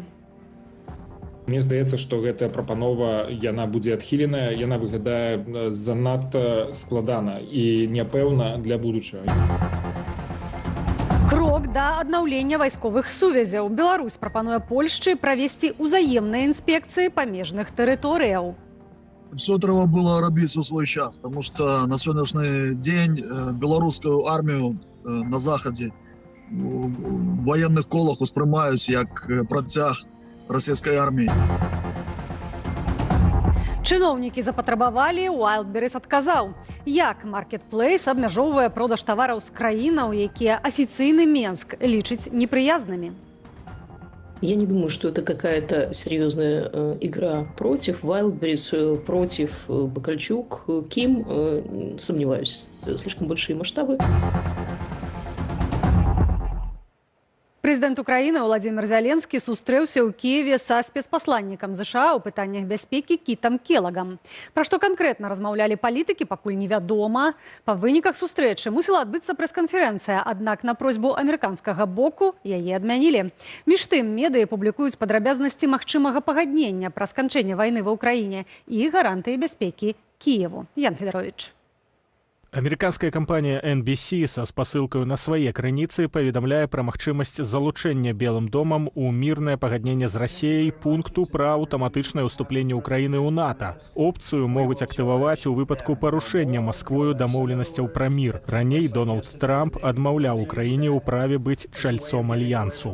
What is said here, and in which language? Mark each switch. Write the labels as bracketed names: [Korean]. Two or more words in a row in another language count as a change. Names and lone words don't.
[Belarusian] Мне здаецца, што гэтая прапанова яна будзе адхіленая, яна выглядае занадта складана і няпэўна для будучага. Крок да аднаўлення вайсковых сувязяў. Беларусь прапануе Польшчы правесці ўзаемныя інспекцыі памежных тэрыторыяў. [Russian] Все треба было робить у свой час, потому что на сегодняшний день белорусскую армию на Заходе в военных колах воспринимают как протяг российской армии. [Belarusian] Чыноўнікі запатрабавалі, Wildberries адказаў. Як маркетплейс абмяжоўвае продаж тавараў з краінаў, якія афіцыйны Менск лічыць неприязнымі? [Russian] Я не думаю, что это какая-то серьезная игра против Wildberries, против Бакальчук, Ким. Сомневаюсь, слишком большие масштабы. [Belarusian] Прэзідэнт Украіны Владзімір Зяленскі сустрэўся ў Кіеве са спецпасланнікам США ў пытаннях бяспекі Кітам Келагам. Пра што канкрэтна размаўлялі палітыкі, пакуль невядома. Па выніках сустрэчы мусіла адбыцца прэс-канферэнцыя, аднак на просьбу амерыканскага боку яе адмянілі. Між тым, медыі публікуюць падрабязнасці магчымага пагаднення пра сканчэнне вайны ва ўкраіне і гарантыі бяспекі Кіеву. Ян Федарович. [Russian] Американская компания [Belarusian] NBC со спасылкою на свае крыніцы паведамляе пра магчымасць залучэння Белым домам у мірнае пагадненне з Расіяй пункту пра аўтаматычнае ўступленне Украіны ў НАТО. Опцыю могуць актываваць у выпадку парушэння Масквою дамоўленасцяў пра мір. Раней Дональд Трамп адмаўляў Украіне ў праве быць чальцом альянсу.